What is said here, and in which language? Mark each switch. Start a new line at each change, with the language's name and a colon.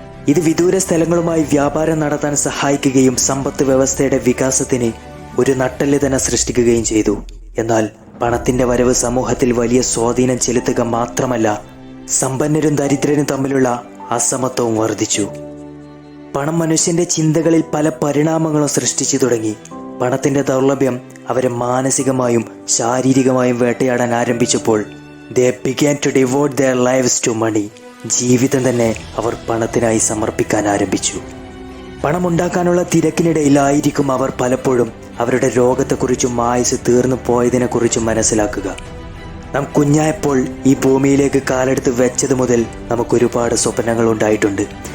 Malayalam: ഇത് വിദൂര സ്ഥലങ്ങളുമായി വ്യാപാരം നടത്താൻ സഹായിക്കുകയും സമ്പത്ത് വ്യവസ്ഥയുടെ വികാസത്തിന് ഒരു നട്ടെല്ല് തന്നെ സൃഷ്ടിക്കുകയും ചെയ്തു. എന്നാൽ പണത്തിൻ്റെ വരവ് സമൂഹത്തിൽ വലിയ സ്വാധീനം ചെലുത്തുക മാത്രമല്ല, സമ്പന്നരും ദരിദ്രരും തമ്മിലുള്ള അസമത്വവും വർദ്ധിച്ചു. പണം മനുഷ്യൻ്റെ ചിന്തകളിൽ പല പരിണാമങ്ങളും സൃഷ്ടിച്ചു തുടങ്ങി. പണത്തിൻ്റെ ദൗർലഭ്യം അവരെ മാനസികമായും ശാരീരികമായും വേട്ടയാടാൻ ആരംഭിച്ചപ്പോൾ
English: they began to devote their lives to money.
Malayalam: ജീവിതം തന്നെ അവർ പണത്തിനായി സമർപ്പിക്കാൻ ആരംഭിച്ചു. പണമുണ്ടാക്കാനുള്ള തിരക്കിനിടയിലായിരിക്കും അവർ പലപ്പോഴും അവരുടെ രോഗത്തെക്കുറിച്ചും ആയുസ് തീർന്നു പോയതിനെക്കുറിച്ചും മനസ്സിലാക്കുക. നാം കുഞ്ഞായപ്പോൾ ഈ ഭൂമിയിലേക്ക് കാലെടുത്ത് വെച്ചത് മുതൽ നമുക്കൊരുപാട് സ്വപ്നങ്ങൾ ഉണ്ടായിട്ടുണ്ട്.